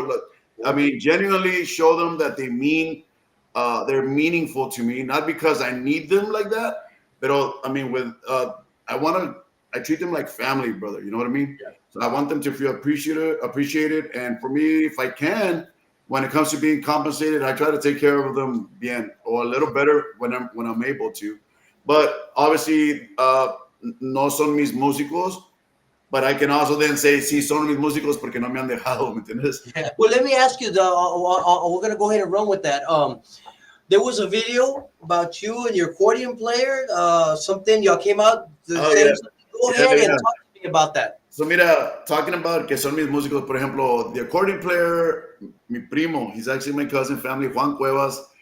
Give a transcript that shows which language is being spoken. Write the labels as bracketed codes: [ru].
[en] Look, I mean, genuinely show them that they're meaningful to me, not because I need them like that, but I mean, I treat them like family, brother. You know what I mean? Yeah. So I want them to feel appreciated. And for me, if I can, when it comes to being compensated, I try to take care of them bien or a little better when I'm able to. But obviously, [es] no son mis músicos. [en] But I can also then say, [es] sí, son mis músicos porque no me han dejado, ¿me entiendes? [en] Yeah. Well, let me ask you, we're going to go ahead and run with that. There was a video about you and your accordion player, something y'all came out. Go ahead and talk to me about that. So mira, talking about [es] que son mis músicos, por ejemplo, [en] the accordion player, [es] mi primo, [en] he's actually my cousin family, Juan Cuevas.